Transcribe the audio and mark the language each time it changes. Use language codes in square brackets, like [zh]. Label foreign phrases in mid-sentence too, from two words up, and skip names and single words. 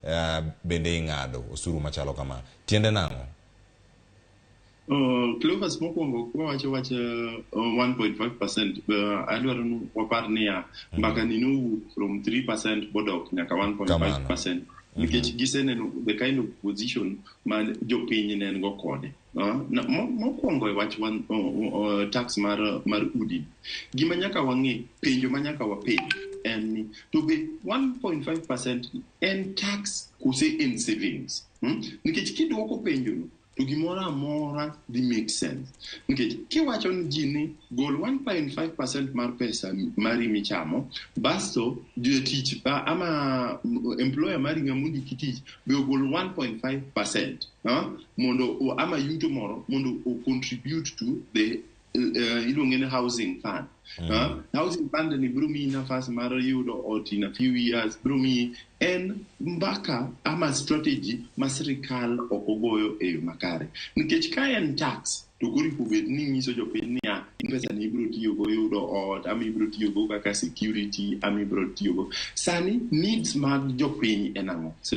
[luo] bende ing'ado osuru machalo kama. Tiende nang'o? Clovers mokwongo wacho 1.5%, adwaro wapar niya mbaka ni nowuok from 3% bodok nyaka 1.5%. Nikech giseneno [en] the kind of position [luo] ma jopiny ne go kode. Mokwongo e wach tax mar udi. Gima nyaka wang'e, penjo ma nyaka wapenj en ni [en] to be [luo] 1.5% en tax kose en savings. Nikech kiduoko penjo no to gimoro amora dhi [en] make sense. [luo] Nikech kiwacho ni ji ni gol 1.5% mar pesa mari michamo, basto jotich ama employer mari ng'amundi kitich be ogol 1.5%, mondo ama yuto moro mondo o [en] contribute to the [luo] iluonge ni housing fund. Housing fund ni biro miyi nafas mar yudo ot [en] in a few years, [luo] biro miyi en mbaka ama strategy ma sirikal ok ogoyo e yo makare. Nikech ka en tax to kori kubed ni nyiso jopiny niya pesa ni ibiro tiyogo yudo ot, ama ibiro tiyogo kaka security, ama ibiro tiyogo. Sani needs mag jopiny en ang'o?